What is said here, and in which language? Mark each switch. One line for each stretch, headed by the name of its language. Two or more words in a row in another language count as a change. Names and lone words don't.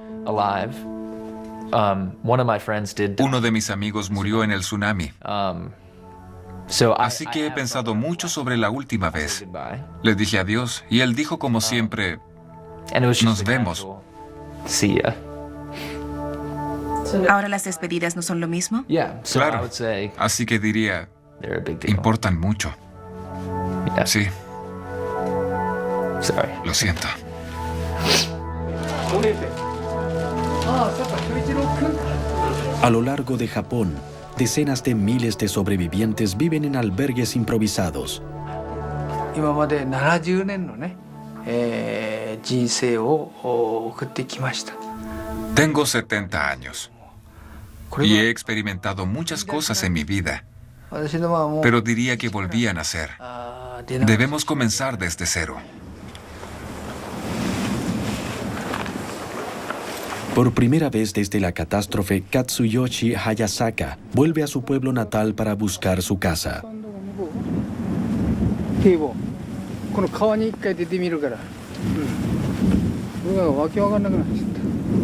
Spanish: Uno de mis amigos murió en el tsunami. Así que he pensado mucho sobre la última vez. Le dije adiós y él dijo como siempre, nos vemos. ¿Ahora las despedidas no son lo mismo?
English: Yeah, so I
Spanish: Claro.
English: would say
Spanish: Así que diría,
English: they're a big deal.
Spanish: importan mucho.
English: Yeah.
Spanish: Sí,
English: Sorry.
Spanish: lo siento. A lo largo de Japón, decenas de miles de sobrevivientes viven en albergues improvisados.
Japanese: 今まで70年のね、人生を送ってきました。
Spanish: Tengo 70 años
Japanese: これ
Spanish: y
Japanese: は
Spanish: he experimentado muchas cosas en mi vida,
Japanese: 私のもう
Spanish: pero diría que volví a nacer.
Japanese: 出直し
Spanish: Debemos comenzar desde cero. Por primera vez desde la catástrofe, Katsuyoshi Hayasaka vuelve a su pueblo natal para buscar su casa.
Japanese: 堤防この川に一回出てみるから、僕がわけわかんなくなっちゃった。